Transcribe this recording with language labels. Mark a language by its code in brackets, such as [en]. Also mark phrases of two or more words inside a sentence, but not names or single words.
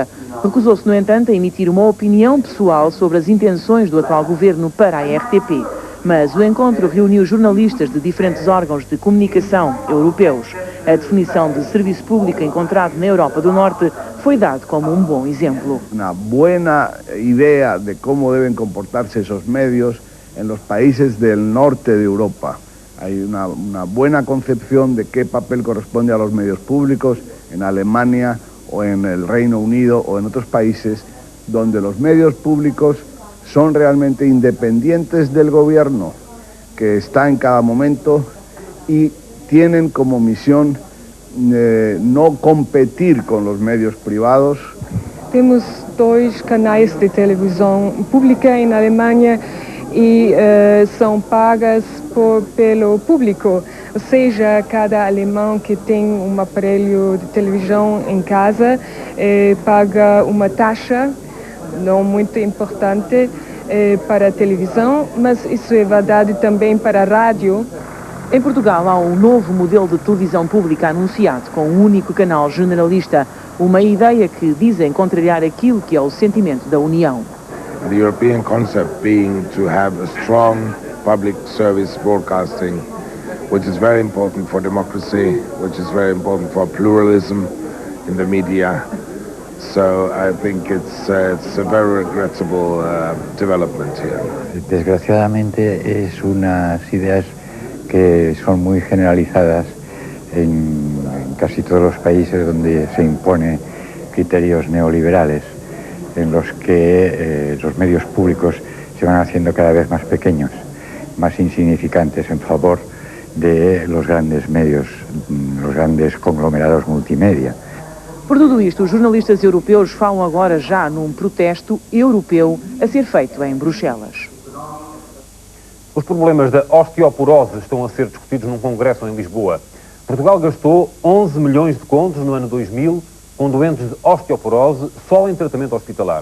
[pt] Recusou-se, no entanto, a emitir uma opinião pessoal sobre as intenções do atual governo para a RTP. Mas o encontro reuniu jornalistas de diferentes órgãos de comunicação europeus. A definição de serviço público encontrado na Europa do Norte foi dado como um bom exemplo. Uma boa ideia de como devem comportar-se esses médios [es] en los países del norte de Europa. Hay una buena concepción de qué papel corresponde a los medios públicos en Alemania o en el Reino Unido o en otros países donde los medios públicos son realmente independientes del gobierno que está en cada momento y tienen como misión no competir con los medios privados. [pt] Temos 2 canais de televisão pública em Alemanha e são pagas pelo público, ou seja, cada alemão que tem um aparelho de televisão em casa paga uma taxa, não muito importante, para a televisão, mas isso é verdade também para a rádio. Em Portugal há um novo modelo de televisão pública anunciado com um único canal generalista, uma ideia que dizem contrariar aquilo que é o sentimento da União. [en] The European concept being to have a strong public service broadcasting, which is very important for democracy, which is very important for pluralism in the media. So I think it's a very regrettable development here. [es] Desgraciadamente es unas ideas que son muy generalizadas en casi todos los países donde se imponen criterios neoliberales, en los que los medios públicos se van haciendo cada vez más pequeños, más insignificantes en favor de los grandes medios, los grandes conglomerados multimédia. [pt] Por tudo isto, os jornalistas europeus falam agora já num protesto europeu a ser feito em Bruxelas. Os problemas da osteoporose estão a ser discutidos num congresso em Lisboa. Portugal gastou 11 milhões de contos no ano 2000 com doentes de osteoporose só em tratamento hospitalar.